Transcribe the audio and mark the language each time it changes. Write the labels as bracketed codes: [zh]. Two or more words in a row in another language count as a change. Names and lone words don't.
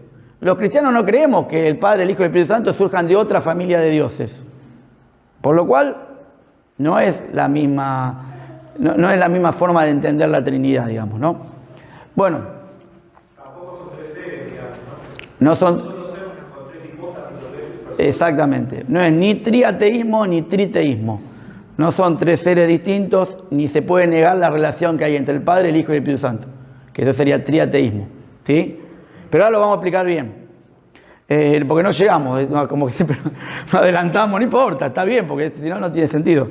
[es] Los cristianos no creemos que el Padre, el Hijo y el Espíritu Santo surjan de otra familia de dioses. Por lo cual, no es la misma forma de entender la Trinidad, digamos, ¿no? Bueno. Tampoco son 3 seres, digamos, ¿no? No son. Solo seres con 3 hipóstasis o 3 personas. Exactamente. No es ni triateísmo ni triteísmo. No son 3 seres distintos, ni se puede negar la relación que hay entre el Padre, el Hijo y el Espíritu Santo. Que eso sería triateísmo, ¿sí? Pero ahora lo vamos a explicar bien, porque no llegamos, como que siempre nos adelantamos, no importa, está bien, porque si no, no tiene sentido.